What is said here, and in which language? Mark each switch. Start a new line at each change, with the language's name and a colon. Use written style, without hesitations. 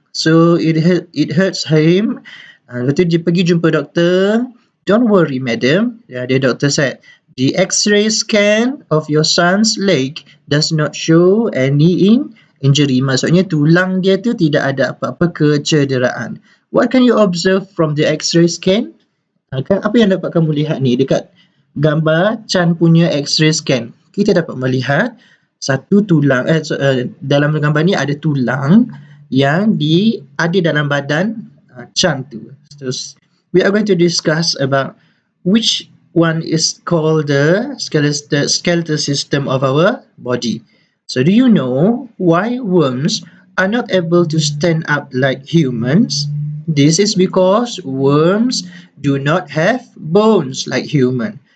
English: So it hurts him.
Malay: Lepas tu dia pergi jumpa doktor.
English: Don't worry, madam. The doctor said, the X-ray scan of your son's leg does not show any injury.
Malay: Maksudnya tulang dia tu tidak ada apa-apa kecederaan.
English: What can you observe from the X-ray scan?
Malay: Apa yang dapat kamu lihat ni dekat gambar Chan punya X-ray scan? Kita dapat melihat satu tulang. Dalam gambar ni ada tulang yang ada dalam badan Chan tu.
English: So, we are going to discuss about which one is called the skeletal system of our body. So, do you know why worms are not able to stand up like humans? This is because worms do not have bones like human.